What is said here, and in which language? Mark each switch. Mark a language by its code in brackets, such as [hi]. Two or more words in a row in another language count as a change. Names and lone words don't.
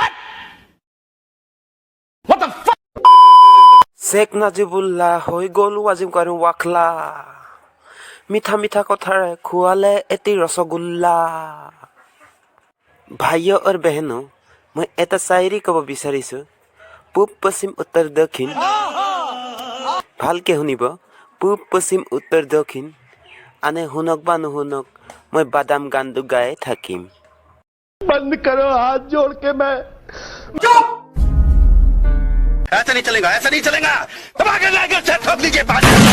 [as] শেখ নাজিবুল্লাহ হৈ গ'ল ৱাজিম কৰিম ৱাখলা মিঠা মিঠা কথাৰে খুৱালে এটি ৰসগোল্লা ভাইও আৰু বেহেনো মই এটা চাইৰি ক'ব বিচাৰিছোঁ পূব পশ্চিম উত্তৰ দক্ষিণ ভালকে শুনিব পূব পশ্চিম উত্তৰ দক্ষিণ আনে শুনক বা নুশুনক মই বাদাম গানটো গাই থাকিম [hi] ऐसा नहीं चलेगा दबा के लाकर ठोक दीजिए